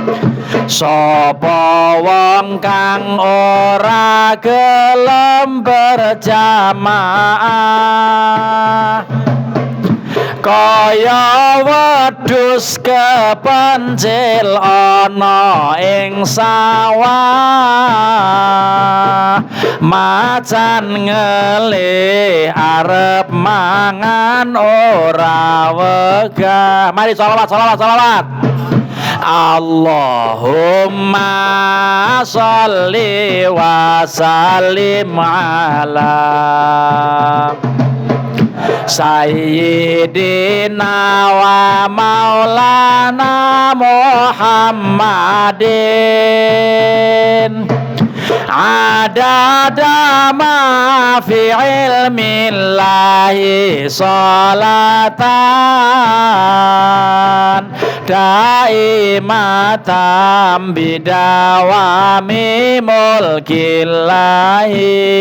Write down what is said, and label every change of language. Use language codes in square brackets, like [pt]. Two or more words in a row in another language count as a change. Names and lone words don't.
[jv] Sapa wong kang ora gelem berjamaah, kaya wedhus kepencil ana ing sawah, macan ngele arep mangan ora wegah. Mari sholawat. [ar] اللهم صل وسلم على سيدنا ومولانا محمد عدد ما في علم الله صلاة دائمة بدوام ملك الله.